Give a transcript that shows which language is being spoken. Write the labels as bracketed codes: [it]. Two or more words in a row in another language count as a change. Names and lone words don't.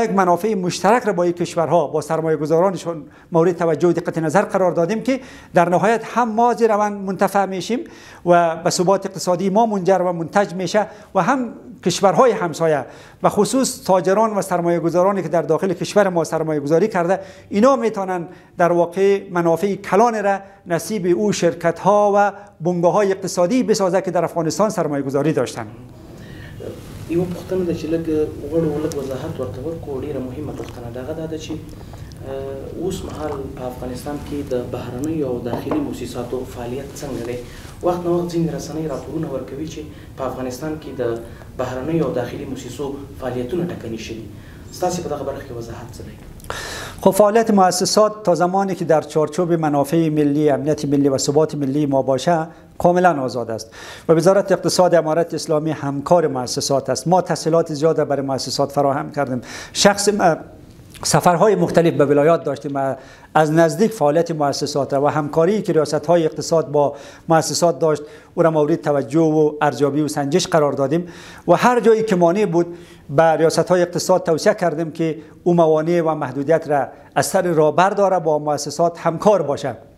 [fa] یک منافع مشترک را با این کشورها با سرمایه‌گذارانشون مورد توجه و دقت نظر قرار دادیم که در نهایت هم ما از روند منتفع میشیم و به ثبات اقتصادی ما منجر و منتج میشه و هم کشورهای همسایه و خصوص تاجران و سرمایه‌گذارانی که در داخل کشور ما سرمایه‌گذاری کرده، اینا میتونن در واقع منافع کلان را نصیب او شرکت‌ها و بنگاه‌های اقتصادی بسازه که در افغانستان سرمایه‌گذاری داشتن. [ps] یو پوښتنه ده چې لږ غوړو لږ وضاحت ورته ورکړو. ډېره مهمه پوښتنه دغه ده چې اوس مهال په افغانستان کې د بهرنیو او داخلي موسساتو فعالیت څنګه دی؟ وخت نه وخت ځینې رسنۍ راپورونه ورکوي چې په افغانستان کې د بهرنیو او داخلي موسسو فعالیتونه ټکني شوي. ستاسې په دغه برخه کې وضاحت څه دی؟ [fa] خب فعالیت مؤسسات تا زمانی که در چارچوب منافع ملی، امنیت ملی و ثبات ملی ما باشه کاملا آزاد است و وزارت اقتصاد امارت اسلامی همکار مؤسسات است. ما تسهیلات زیاد برای مؤسسات فراهم کردیم. سفرهای مختلف به ولایات داشتیم، از نزدیک فعالیت مؤسسات و همکاری که ریاست‌های اقتصاد با مؤسسات داشت او را مورد توجه و ارزیابی و سنجش قرار دادیم و هر جایی که مانع بود به ریاست‌های اقتصاد توصیه کردیم که او موانع و محدودیت را از سر راه برداره، با مؤسسات همکار باشه.